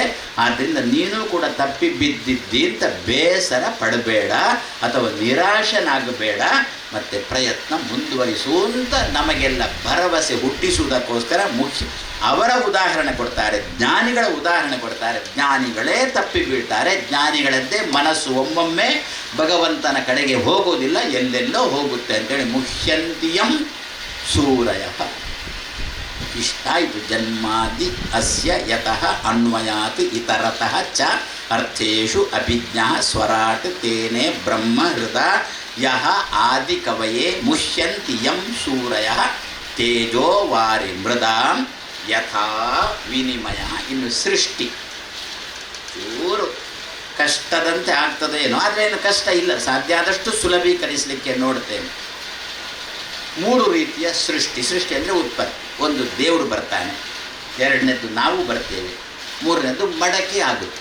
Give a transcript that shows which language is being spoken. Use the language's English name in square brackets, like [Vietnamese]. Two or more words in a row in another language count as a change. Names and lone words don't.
[Kannada] ಆದ್ದರಿಂದ ನೀನು ಕೂಡ ತಪ್ಪಿ ಬಿದ್ದಿದ್ದಿ ಅಂತ ಬೇಸರ ಪಡಬೇಡ ಅಥವಾ ನಿರಾಶನಾಗಬೇಡ, ಮತ್ತು ಪ್ರಯತ್ನ ಮುಂದುವರಿಸುವಂತ ನಮಗೆಲ್ಲ ಭರವಸೆ ಹುಟ್ಟಿಸುವುದಕ್ಕೋಸ್ಕರ ಅವರ ಉದಾಹರಣೆ ಕೊಡ್ತಾರೆ, ಜ್ಞಾನಿಗಳ ಉದಾಹರಣೆ ಕೊಡ್ತಾರೆ. ಜ್ಞಾನಿಗಳೇ ತಪ್ಪಿ ಬೀಳ್ತಾರೆ, ಜ್ಞಾನಿಗಳದ್ದೇ ಮನಸ್ಸು ಒಮ್ಮೊಮ್ಮೆ ಭಗವಂತನ ಕಡೆಗೆ ಹೋಗೋದಿಲ್ಲ, ಎಲ್ಲೆಲ್ಲೋ ಹೋಗುತ್ತೆ ಅಂತೇಳಿ [Sanskrit] ಮುಹ್ಯಂತಿಯಂ ಸೂರಯ. ಇಷ್ಟಾಯಿತು. ಜನ್ಮಾದಿ ಅಸ್ಯ ಯತಃ ಅನ್ವಯಾತ್ ಇತರತಃ ಚ ಅರ್ಥೇಷು ಅಭಿಜ್ಞಃ ಸ್ವರಾಟ್ ತೇನೆ ಬ್ರಹ್ಮ ಹೃದ ಯಹ ಆದಿ ಕವಯೇ ಮುಷ್ಯಂತಿ ಯಂ ಸೂರಯ ತೇಜೋ ವಾರಿ ಮೃದಾಂ ಯಥಾ ವಿನಿಮಯ. [Kannada] ಇನ್ನು ಸೃಷ್ಟಿ ಚೂರು ಕಷ್ಟದಂತೆ ಆಗ್ತದೇನೋ, ಆದರೆ ಏನು ಕಷ್ಟ ಇಲ್ಲ, ಸಾಧ್ಯ ಆದಷ್ಟು ಸುಲಭೀಕರಿಸಲಿಕ್ಕೆ ನೋಡ್ತೇನೆ. 3 ರೀತಿಯ ಸೃಷ್ಟಿ. ಸೃಷ್ಟಿ ಅಂದರೆ ಉತ್ಪತ್ತಿ. ಒಂದು ದೇವರು ಬರ್ತಾನೆ, ಎರಡನೇದ್ದು ನಾವು ಬರ್ತೇವೆ, ಮೂರನೇದ್ದು ಮಡಕೆ ಆಗುತ್ತೆ.